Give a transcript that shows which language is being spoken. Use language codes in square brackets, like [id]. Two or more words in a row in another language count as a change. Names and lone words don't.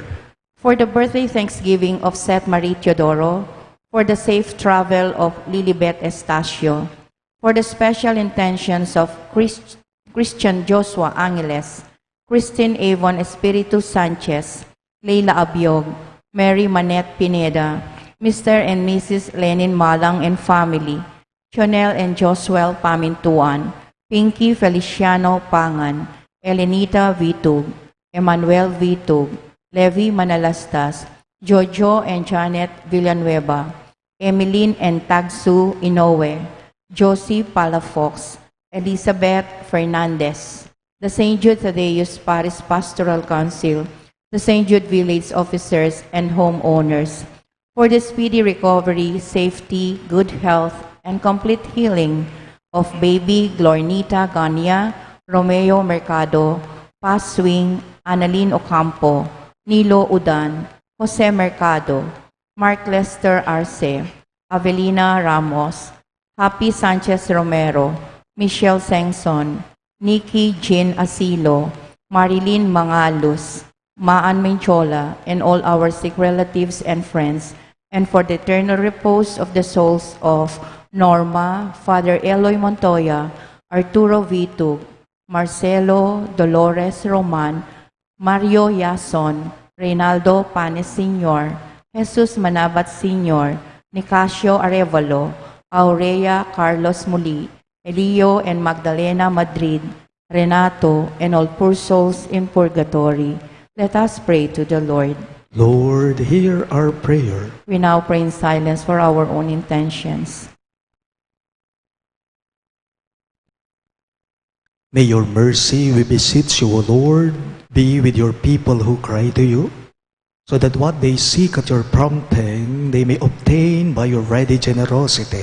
[en] For the birthday thanksgiving of Seth Marie Teodoro, for the safe travel of Lilibet Estacio, for the special intentions of Christian Joshua Angeles, Christine Avon Espiritu Sanchez, Leila Abiog, Mary Manette Pineda, Mr. and Mrs. Lenin Malang and family, Chonel and Josuel Pamintuan, Pinky Feliciano Pangan, Elenita Vitug, Emmanuel Vitug, Levi Manalastas, Jojo and Janet Villanueva, Emeline and Tagsu Inoue, Josie Palafox, Elizabeth Fernandez, the St. Jude Thaddeus Parish Pastoral Council, the St. Jude Village officers and homeowners, for the speedy recovery, safety, good health, and complete healing of baby Glornita Gania, Romeo Mercado, Paz Swing, Annalyn Ocampo, Nilo Udan, Jose Mercado, Mark Lester Arce, Avelina Ramos, Happy Sanchez Romero, Michelle Sengson, Nikki Jean Asilo, Marilyn Mangalus, Maan Menchola, and all our sick relatives and friends, and for the eternal repose of the souls of Norma, Father Eloy Montoya, Arturo Vitug, Marcelo Dolores Roman, Mario Yason, Reynaldo Panes Sr., Jesus Manabat Sr., Nicasio Arevalo, Aurea Carlos Muli, Elio and Magdalena Madrid, Renato, and all poor souls in purgatory. Let us pray to the Lord. Lord, hear our prayer. We now pray in silence for our own intentions. May your mercy, we beseech you, O Lord, be with your people who cry to you, so that what they seek at your prompting they may obtain by your ready generosity.